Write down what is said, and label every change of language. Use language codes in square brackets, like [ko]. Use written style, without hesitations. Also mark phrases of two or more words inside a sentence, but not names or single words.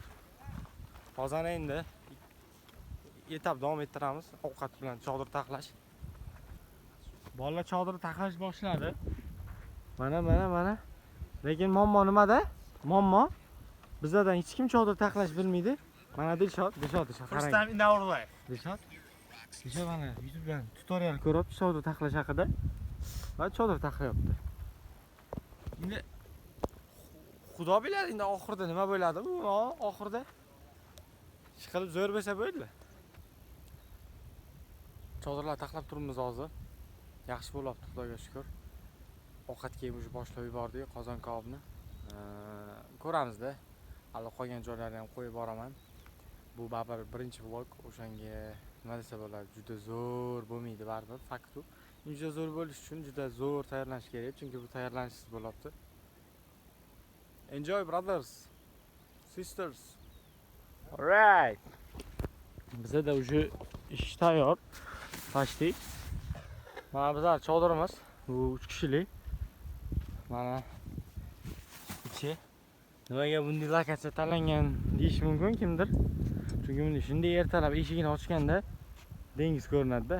[uz] Hozir endi etap davom ettiramiz. Ovqat bilan chodir taxlash. Bolalar chodir taxlash boshladi. Mana. Lekin muammo nimada? Muammo bizdan hech kim chodir taxlash bilmaydi. Mana Dilshod qarang. [en] First time in our life. [uz] Dilshod mana YouTubedan tutorial ko'ryapti chodir taxlash haqida. Va chodir taxlayapti. Endi Xudo biladi endi oxirida nima bo'ladi bu? Oxirida ish qilib zo'r bo'lsa bo'ldi. Chodirlar taxlab turibmiz hozir. Yaxshi bo'lyapti, Xudoga shukr. Ovqatga ham boshlab yubordik, qozon kabobni. Ko'ramiz-da. Hali qolgan joylarni ham qo'yib boraman. Bu baribir birinchi vlog, o'shanga nima desa bo'ladi, juda zo'r bo'lmaydi baribir, faktu. Juda zo'r bo'lish uchun juda zo'r tayyorlanish kerak, chunki bu tayyorlanishsiz bo'lyapti. [en] Enjoy brothers, sisters. Alright. [uz] Bizda da уже ish tayyor. Почти. Mana bizlar chodirimiz. Bu 3 kishilik. Mana ichi. Nimaga bunday lokatsiya tanlangan deyish mumkin kimdir. Chunki bunda shunday ertalab eshigini ochganda dengiz ko'rinadi-da.